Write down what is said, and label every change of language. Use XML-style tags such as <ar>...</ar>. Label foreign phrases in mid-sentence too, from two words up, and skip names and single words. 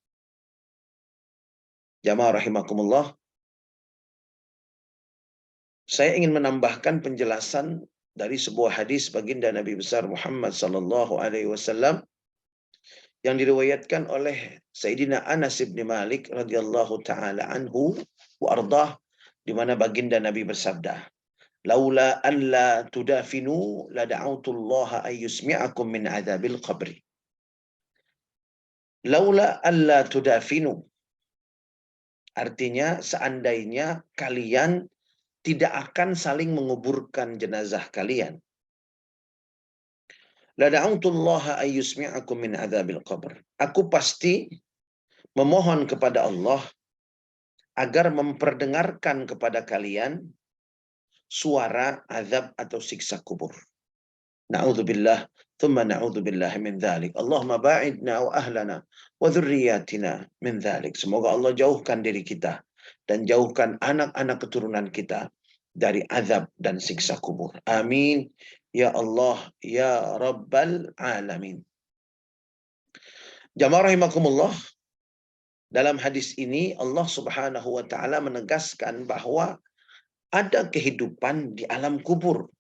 <ar>جماعة رحمكم الله,</ar> <id>saya ingin menambahkan penjelasan dari sebuah hadis baginda Nabi besar Muhammad</id> <ar>صلى الله عليه وسلم</ar> <id>yang diriwayatkan oleh Sayyidina Anas bin Malik</id> <ar>رضي الله تعالى عنه وأرضاه,</ar> <id>di mana baginda Nabi bersabda,</id> <ar>"لولا أن لا تدافنوا لدعوت الله أن يسمعكم من عذاب القبر." لولا أن لا تدافنوا,</ar> <id>artinya seandainya kalian tidak akan saling menguburkan jenazah kalian,</id> <ar>لدعوت الله أن يسمعكم من عذاب القبر.</ar> <id>Aku pasti memohon kepada Allah agar memperdengarkan kepada kalian suara azab atau siksa kubur.</id> <ar>نعوذ بالله ثم نعوذ بالله من ذلك. اللهم باعدنا وأهلنا وذرياتنا من ذلك.</ar> <id>Semoga Allah jauhkan diri kita dan jauhkan anak-anak keturunan kita dari azab dan siksa kubur. Amin.</id> <ar>يا الله يا رب العالمين. جماعة رحمكم الله,</ar> <id>dalam hadis ini Allah</id> <ar>سبحانه وتعالى</ar> <id>menegaskan bahwa ada kehidupan di alam kubur.</id>